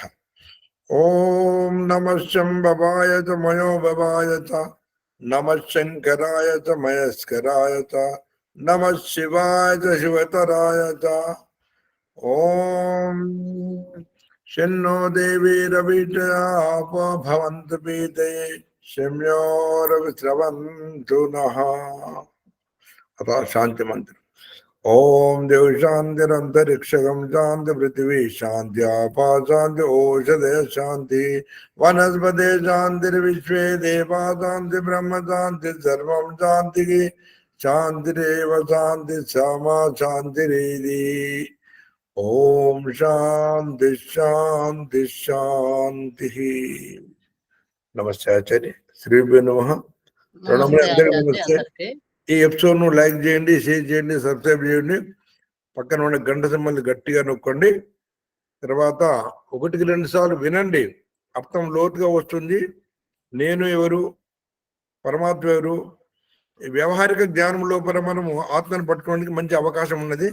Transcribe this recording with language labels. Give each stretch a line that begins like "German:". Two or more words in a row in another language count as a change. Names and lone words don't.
Sanskrit: ఓం నమః శంభవాయ చ మయోభవాయ చ నమః శంకరాయ చ మయస్కరాయ చ నమః శివాయ చ శివతరాయ చ. ఓం శన్నో దేవీరవిషయాపో భవంతు పీతయే శమ్యో రవిస్రవంతు నః. अतः शांति मंत्र. ओम देव शांतिरंतरिक्षगम शांति पृथ्वी शांति आपा शांति औषधय शांति वनस्पति शांतिर्विश्वे देवा शांति ब्रह्म शांति सर्वं शांति शांतिरेव शांति सामा शांतिरेधि. ओम शांति शांति शांति. नमस्ते आचार्य. श्रीभ्यो नमः. प्रणम. नमस्ते.
Telugu: ఈ ఎపిసోడ్ ను లైక్ చేయండి, షేర్ చేయండి, సబ్స్క్రైబ్ చేయండి. పక్కన ఉన్న గంట సింబల్ గట్టిగా నొక్కండి. తర్వాత 1-2 సార్లు వినండి, అర్థం లోతుగా వస్తుంది. నేను ఎవరు, పరమాత్మ ఎవరు, వ్యవహారిక జ్ఞానం లోపల మనము ఆత్మను పట్టుకోవడానికి మంచి అవకాశం ఉన్నది.